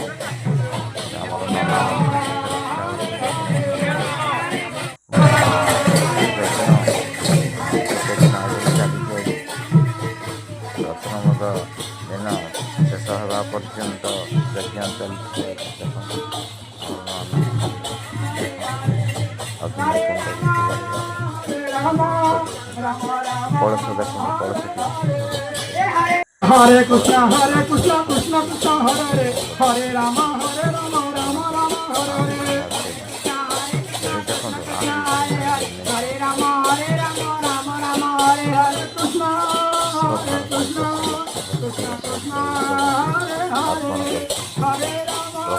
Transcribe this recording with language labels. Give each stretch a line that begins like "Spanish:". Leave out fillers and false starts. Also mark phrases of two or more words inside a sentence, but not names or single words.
Odia: ଆମର ରତ୍ନମୁଦ୍ର ଦିନ ଶେଷ ହେବା ପର୍ଯ୍ୟନ୍ତ ଯଜ୍ଞ ଚାଲିଛି। ଦେଖନ୍ତୁ କଳସ ଦେଖନ୍ତୁ, କଳସ
Sanskrit: हरे कृष्ण कृष्ण कृष्ण हरे हरे राम राम राम हरे हरे। हरे राम राम राम हरे हरे कृष्ण कृष्ण कृष्ण कृष्ण हरे हरे हरे राम